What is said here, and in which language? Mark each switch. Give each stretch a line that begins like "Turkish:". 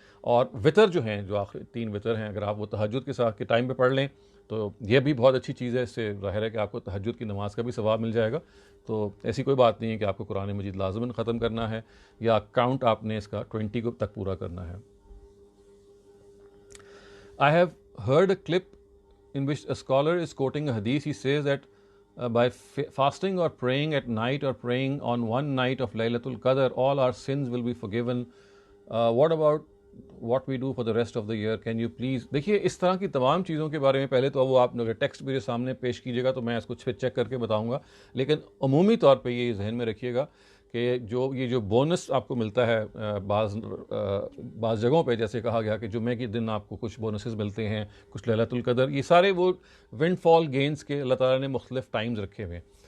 Urdu: اور وطر جو ہیں، جو آخری 3 وطر ہیں، اگر آپ وہ تہجد کے ساتھ کے ٹائم پہ پڑھ لیں تو یہ بھی بہت اچھی چیز ہے. اس سے ظاہر ہے کہ آپ کو تہجد کی نماز کا بھی ثواب مل جائے گا. تو ایسی کوئی بات نہیں ہے کہ آپ کو قرآن مجید لازماً ختم کرنا ہے یا کاؤنٹ آپ نے اس کا 20 کو تک پورا کرنا ہے.
English: I have heard a clip in which a scholar is quoting a hadith. He says that by fasting or praying at night or praying on one night of Laylatul Qadr, all our sins will be forgiven. What about what we do for the rest of the year? Can you please...
Urdu: دیکھیے اس طرح کی تمام چیزوں کے بارے میں پہلے تو وہ آپ اگر ٹیکسٹ میرے سامنے پیش کیجیے گا تو میں اس کو چیک کر کے بتاؤں گا، لیکن عمومی طور پہ یہ ذہن میں رکھیے گا کہ یہ جو بونس آپ کو ملتا ہے بعض جگہوں پہ، جیسے کہا گیا کہ جمعے کے دن آپ کو کچھ بونسز ملتے ہیں، کچھ لیلۃ القدر، یہ سارے وہ ونڈ فال گینز کے اللہ تعالیٰ نے مختلف ٹائمز رکھے ہوئے ہیں.